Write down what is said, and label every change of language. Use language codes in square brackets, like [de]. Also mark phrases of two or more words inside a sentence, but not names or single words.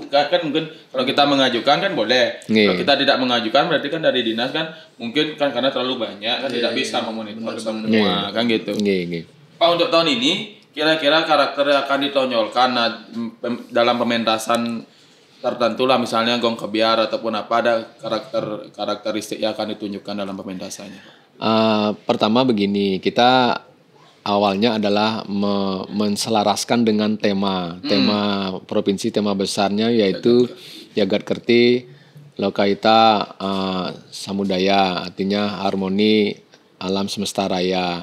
[id] Kan mungkin kalau kita mengajukan kan boleh. Kalau kita tidak mengajukan berarti kan dari dinas kan mungkin kan karena terlalu banyak kan tidak bisa memonitor semua kan gitu. Pak, untuk tahun ini kira-kira karakter yang akan ditonjolkan dalam pementasan tertentu lah, misalnya gong kebiar ataupun apa, ada karakteristik yang akan ditunjukkan dalam pementasannya? Pertama begini, kita awalnya adalah menselaraskan dengan tema provinsi, tema besarnya yaitu Jagat Kerti Lokaita Samudaya, artinya harmoni alam semesta raya.